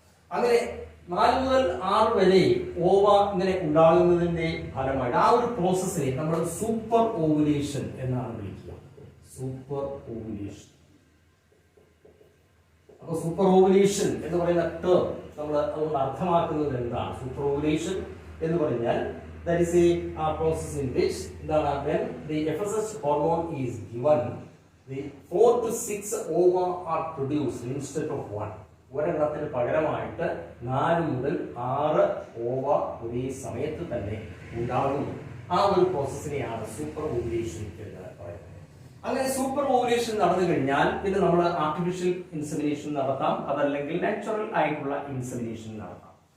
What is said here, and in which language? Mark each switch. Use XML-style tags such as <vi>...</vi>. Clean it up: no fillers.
<ml>അങ്ങനെ 4 മുതൽ 6 വരെ ഓവ ഇങ്ങനെ ഉണ്ടാകുന്നതിന്റെ ഫലമായിട്ട് ആ ഒരു പ്രോസസ്സിനെ നമ്മൾ സൂപ്പർ ഓവുലേഷൻ എന്നാണ് വിളിക്കുക. Super ovulation. അപ്പൊ സൂപ്പർ ഓവുലേഷൻ എന്ന് പറയുന്ന ടേം നമ്മൾ അതുകൊണ്ട് അർത്ഥമാക്കുന്നത് എന്താണ്? സൂപ്പർ ഓവുലേഷൻ എന്ന് പറഞ്ഞാൽ</ml> <en>that is a process in which when the FSH hormone is given, the 4 to 6 ova are produced instead of 1.</en> <ml>ഒരെണ്ണത്തിന് പകരമായിട്ട് 4 മുതൽ 6 ഓവ ഒരേ സമയത്ത് തന്നെ ഉണ്ടാകുന്നു. ആ ഒരു പ്രോസസ്സിനെയാണ് സൂപ്പർ ഓവുലേഷൻ എന്ന് പറയുന്നത്. അങ്ങനെ സൂപ്പർ ഓവുലേഷൻ നടന്നു കഴിഞ്ഞാൽ പിന്നെ നമ്മൾ ആർട്ടിഫിഷ്യൽ ഇൻസെമിനേഷൻ നടത്താം, അതല്ലെങ്കിൽ നാച്ചുറൽ ആയിട്ടുള്ള ഇൻസെമിനേഷൻ നടത്താം.</ml>